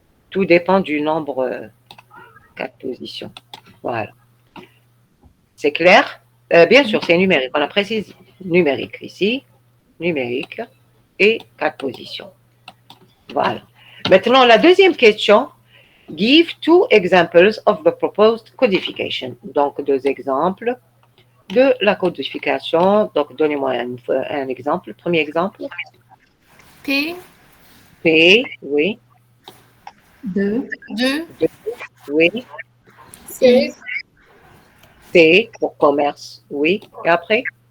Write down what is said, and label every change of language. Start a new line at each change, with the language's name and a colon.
French: Tout dépend du nombre 4 positions. Voilà. C'est clair? Bien sûr, c'est numérique. On a précisé numérique ici, numérique et 4 positions. Voilà. Maintenant, la deuxième question.
English: Give 2 examples of the proposed codification.
French: Donc, 2 exemples de la codification. Donc, donnez-moi un exemple. Premier exemple. P, Oui. 2. Oui. C, Pour commerce. Oui. Et après?